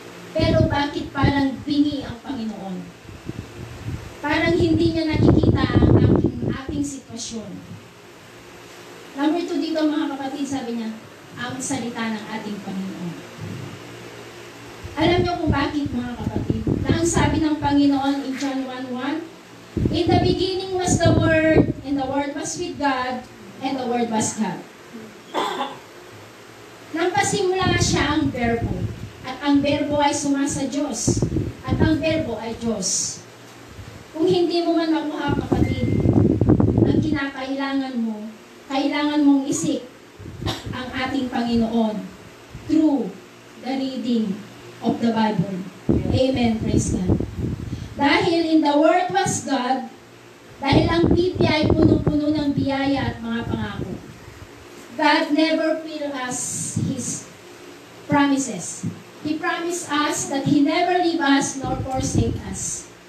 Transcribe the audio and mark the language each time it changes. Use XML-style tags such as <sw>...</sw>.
<tl>Pero bakit parang bingi ang Panginoon? Parang hindi niya nakikita ang ating sitwasyon. Number 2 dito mga kapatid, sabi niya, ang salita ng ating Panginoon. Alam niyo kung bakit mga kapatid? Na ang sabi ng Panginoon</tl> <en>in John 1:1, in the beginning was the Word, and the Word was with God, and the Word was God.</en> <tl>Nang pasimula siya ang Verbo, at ang Verbo ay sumasa Diyos, at ang Verbo ay Diyos. Kung hindi mo man makuha kapatid, ang kinakailangan mo, kailangan mong isik ang ating Panginoon</tl> <en>through the reading of the Bible. Amen. Praise God.</en> <tl>Dahil</tl> <en>in the Word was God,</en> <tl>dahil ang Biblia ay punong-puno ng biyaya at mga pangako.</tl> <en>God never failed us His promises. He promised us that He never leave us nor forsake us.</en>